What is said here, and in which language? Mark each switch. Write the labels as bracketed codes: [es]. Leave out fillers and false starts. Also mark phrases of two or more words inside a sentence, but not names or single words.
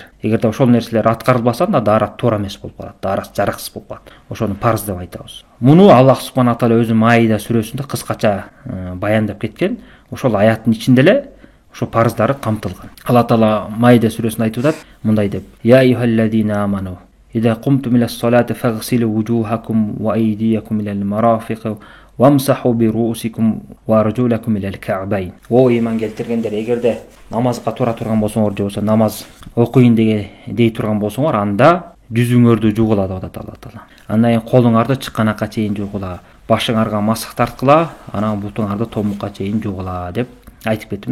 [ky] Эгерде ошол нерселер аткарылбаса, анда даарат туура эмес болуп калат, даарат жараксыз болуп калат. Ошону парыз деп айтабыз. Муну Аллах [ar] سبحانه تعالى [ky] өзү Маида сүрөсүндө кыскача баяндап кеткен. Ошол аяттын ичинде эле ошо парыздары камтылган. Алла таала Маида сүрөсүндө айтып атат, мындай деп: [ar] يا أيها الذين آمنوا إذا قمتم إلى الصلاة فاغسلوا وجوهكم وأيديكم إلى المرافق وامسحوا برءوسكم وأرجلكم إلى الكعبين. [ky] О иман келтиргендер, эгерде намазга тура турган болсоңор же болбосо намаз окуйын дей турган болсоңор, анда жүзүңөрдү жуугула деп атат Алла таала. Андан кийин колуңарды чыкканакка чейин жуугула, башыңарга масык тарткыла, анан бутуңарды томукка чейин жуугула деп айтып кетти.